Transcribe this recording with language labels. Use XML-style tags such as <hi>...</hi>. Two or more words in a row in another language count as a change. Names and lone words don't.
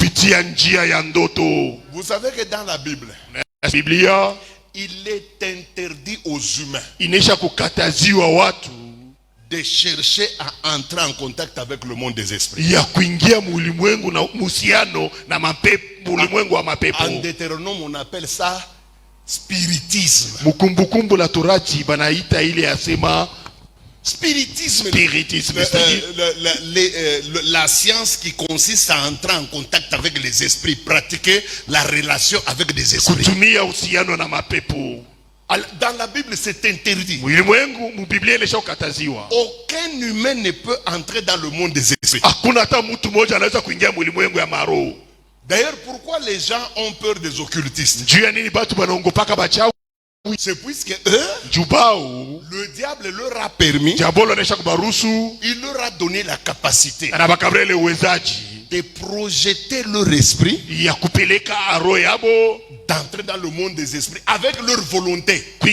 <fr>Vous savez que dans la Bible, il est interdit aux humains de chercher à entrer en contact avec le monde des esprits. En Deutéronome, on appelle ça spiritisme.</fr> <sw>Mukumbukumbu la Torati banaita ile asema spiritisme.</sw> <fr>La science qui consiste à entrer en contact avec les esprits, pratiquer la relation avec des esprits.</fr> <sw>Kutumia uhusiano na mapepo.</sw> <fr>Dans la Bible, c'est interdit. Aucun humain ne peut entrer dans le monde des esprits. D'ailleurs, pourquoi les gens ont peur des occultistes? C'est puisque eux, le diable leur a permis, il leur a donné la capacité de projeter leur esprit, d'entrer dans le monde des esprits avec leur volonté.</fr>